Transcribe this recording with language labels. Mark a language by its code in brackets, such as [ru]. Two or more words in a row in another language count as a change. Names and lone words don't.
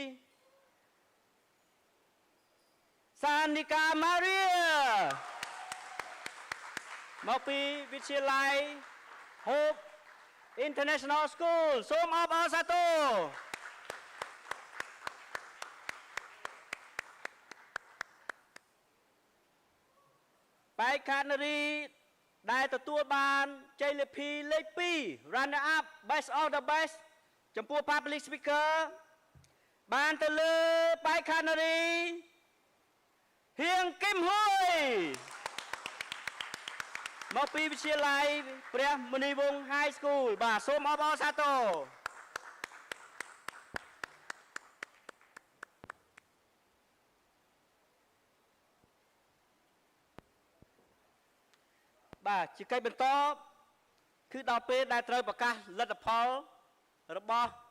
[km] សានិកាម៉ារីមកពីវិទ្យាល័យ Hope International School សូមអបអរសាទរ បេក្ខនារីដែលទទួលបានជ័យលាភីលេខ2 [en] runner up best of the best [km] ចំពោះ [en] public speaker [km] បានទៅលើបេក្ខនារីហៀងគឹមហ៊ុយ មកពីវិទ្យាល័យព្រះមុនីវង្ស High School បាទសូមអបអរសាទរ បាទជាកិច្ចបន្តគឺដល់ពេលដែលត្រូវប្រកាសលទ្ធផលរបស់